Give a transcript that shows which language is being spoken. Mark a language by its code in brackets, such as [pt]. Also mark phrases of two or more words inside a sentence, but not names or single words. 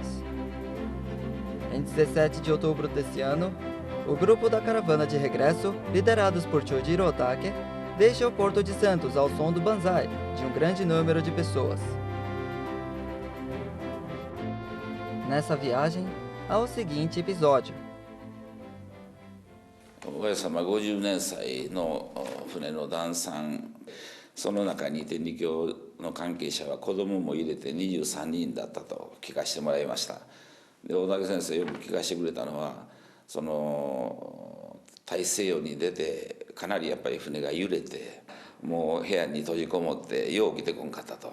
[pt] Em 17 de outubro desse ano, o grupo da caravana de regresso, liderados por Chojiro Otake, deixa o Porto de Santos ao som do banzai de um grande número de pessoas. Nessa viagem, há o seguinte episódio. [ja] 親様50年祭の船の旦さん、その中に天理教の関係者は子供も入れて23人だったと聞かせてもらいました。で大竹先生よく聞かせてくれたのは、その大西洋に出てかなりやっぱり船が揺れて、もう部屋に閉じこもってよう起きてこんかったと。